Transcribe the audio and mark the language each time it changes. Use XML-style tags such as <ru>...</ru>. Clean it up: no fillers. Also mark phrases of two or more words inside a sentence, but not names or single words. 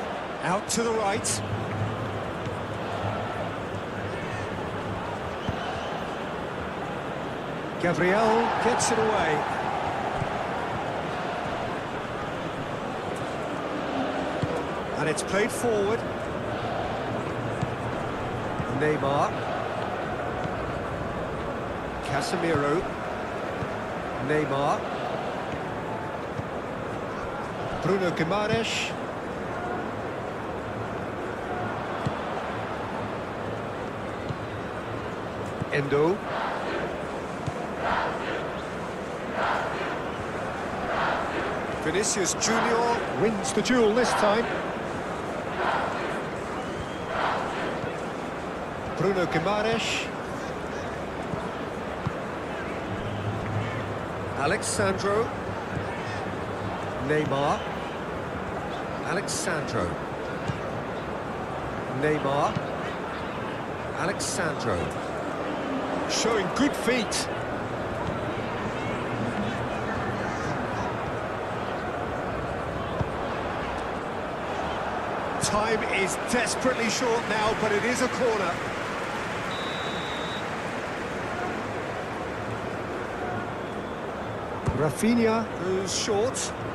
<en>Out to the right. Gabriel gets it away. And it's played forward. Neymar. Casemiro. Neymar. Bruno Guimaraes. Endo. Vinicius Junior wins the duel this time. Bruno Guimaraes. Alexandro. Neymar. Alexandro. Neymar. Alexandro. Showing good feet. Time is desperately short now, but it is a corner. Rafinha goes short.</en>